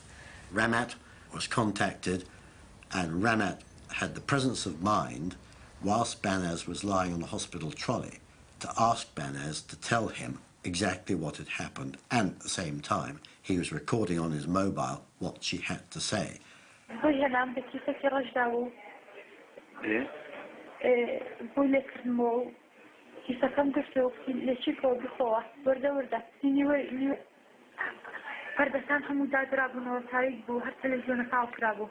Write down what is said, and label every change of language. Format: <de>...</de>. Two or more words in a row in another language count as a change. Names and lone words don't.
<en>Ramat was contacted, and Ramat had the presence of mind, whilst Banaz was lying on the hospital trolley, to ask Banaz to tell him exactly what had happened, and at the same time he was recording on his mobile what she had to say.</en> <ckb>پردەستان هەموو دادرابوونەوە تاریک بوو هەر تەلەڤیزیۆنە تاو کرابوو</ckb>